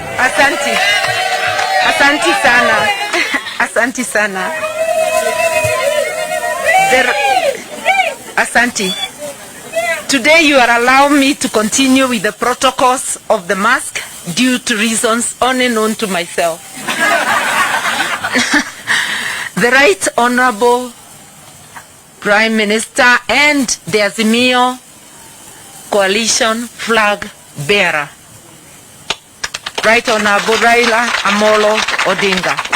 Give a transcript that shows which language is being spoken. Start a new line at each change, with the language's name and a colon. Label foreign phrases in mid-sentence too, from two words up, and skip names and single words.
Swahili: Asanti sana. Asanti sana. Asanti.
English: Today you are allowing me to continue with the protocols of the mask due to reasons only known to myself. The Right Honorable Prime Minister and the Azimio Coalition flag bearer, Right Honorable Raila Amolo Odinga.